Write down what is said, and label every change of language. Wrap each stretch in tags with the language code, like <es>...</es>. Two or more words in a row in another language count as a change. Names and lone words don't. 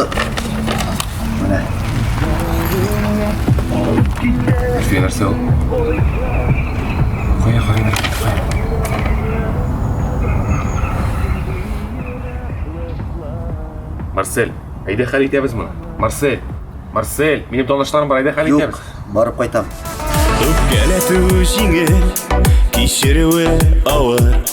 <tt>Mine. Зульфия, нәрсе ол? Қоя. Марсель, айда хәл итәбез моны. Марсель, минем танышларым бар, айда хәл Юк, итәбез. барып кайтам. Өпкәләтү җиңел, кичерүе авыр.</tt>